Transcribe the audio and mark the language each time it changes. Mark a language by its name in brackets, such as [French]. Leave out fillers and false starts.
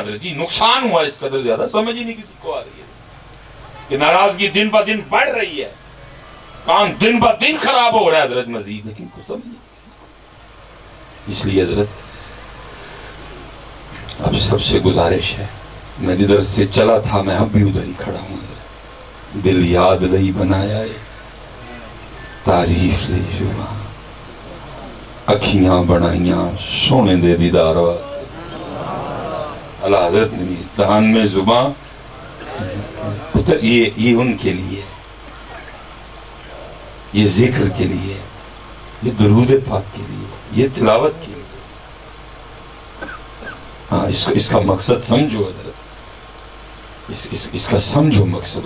[Urdu] حضرت جی نقصان ہوا اس قدر زیادہ, سمجھ ہی نہیں کسی کو آ رہی ہے کہ ناراضگی دن بہ دن بڑھ رہی ہے, کام دن بہ دن خراب ہو رہا ہے حضرت مزید, لیکن کچھ سمجھ نہیں کسی کو. اس لیے حضرت اب سب سے گزارش ہے, میں جدھر سے چلا تھا میں اب بھی ادھر ہی کھڑا ہوں. [Punjabi] دل یاد لئی بنایا ہے, تعریف لئی زبان, اکھیاں بنائیاں سونے دے دیدار واسطے. [Urdu] اللہ حضرت نے دہان میں زبان پتر, یہ ان کے لیے, یہ ذکر کے لیے, یہ درود پاک کے لیے, یہ تلاوت کے لیے. ہاں اس کا مقصد سمجھو حضرت, اس کا سمجھو مقصد.